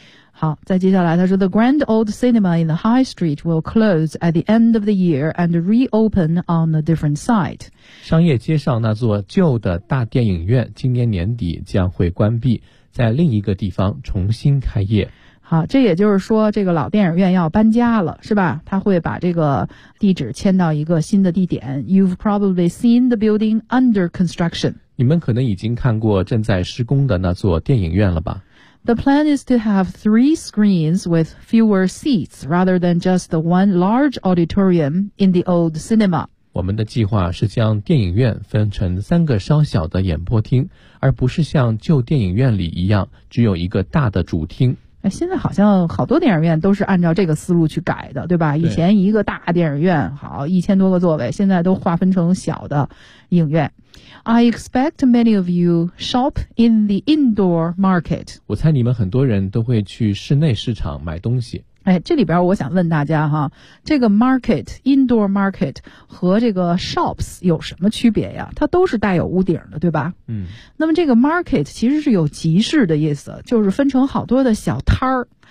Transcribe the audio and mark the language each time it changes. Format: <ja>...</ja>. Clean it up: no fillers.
<zh>好，再接下来他说</zh> <en>The Grand Old Cinema in the High Street will close at the end of the year and reopen on a different site.</en> <zh>商业街上那座旧的大电影院今年年底将会关闭，在另一个地方重新开业。好，这也就是说这个老电影院要搬家了，是吧？他会把这个地址迁到一个新的地点。</zh> <en>You've probably seen the building under construction.</en> <zh>你们可能已经看过正在施工的那座电影院了吧？</zh> <en>The plan is to have three screens with fewer seats rather than just the one large auditorium in the old cinema.</en> <zh>我们的计划是将电影院分成三个稍小的演播厅，而不是像旧电影院里一样只有一个大的主厅。现在好像好多电影院都是按照这个思路去改的，对吧？以前一个大电影院好1000多个座位，现在都划分成小的影院。</zh> <en>I expect many of you shop in the indoor market.</en> <zh>我猜你们很多人都会去室内市场买东西。这里边我想问大家哈，这个 market indoor market 和这个 shops 有什么区别呀？它都是带有屋顶的，对吧？嗯，那么这个 market 其实是有集市的意思，就是分成好多的小摊儿。</zh>